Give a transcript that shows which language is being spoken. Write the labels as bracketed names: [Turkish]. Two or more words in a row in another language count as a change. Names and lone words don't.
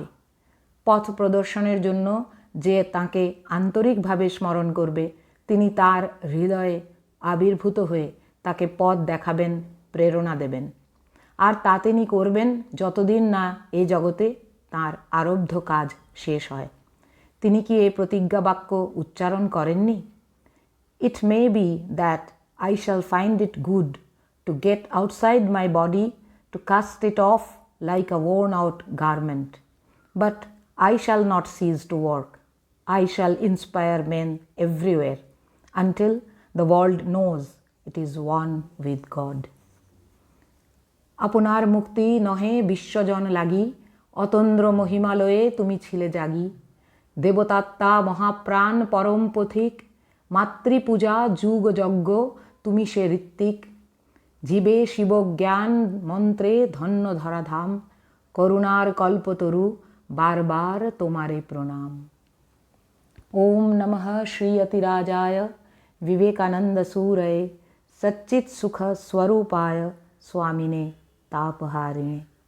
[Bangla] পথ প্রদর্শনের জন্য যে তাঁকে আন্তরিকভাবে স্মরণ করবে, তিনি তার হৃদয়ে আবির্ভূত হয়ে তাকে পথ দেখাবেন, প্রেরণা দেবেন। আর তা তিনি করবেন যতদিন না এই জগতে তাঁর আরব্ধ কাজ শেষ হয়। তিনি কি এই প্রতিজ্ঞা বাক্য উচ্চারণ করেননি? [English] It may be that I shall find it good to get outside my body, to cast it off like a worn-out garment. But I shall not cease to work. I shall inspire men everywhere until the world knows it is one with God. [Bangla] আপনার মুক্তি নহে বিশ্বজন লাগি, অতন্দ্র মহিমালয়ে তুমি ছিলে জাগি। দেবতাত্মা মহাপ্রাণ পরম পথিক, মাতৃপূজা যুগ যজ্ঞ তুমি সে ঋত্বিক। জীবে শিবজ্ঞান মন্ত্রে ধন্য ধরাধাম, করুণার কল্পতরু বারবার তোমারে প্রণাম। [Sanskrit] ওম নমঃ শ্রীয়তিরাজায় বিবেকানন্দ सूरये सच्चित् सुख स्वरूपाय स्वामिने तापहारिणे।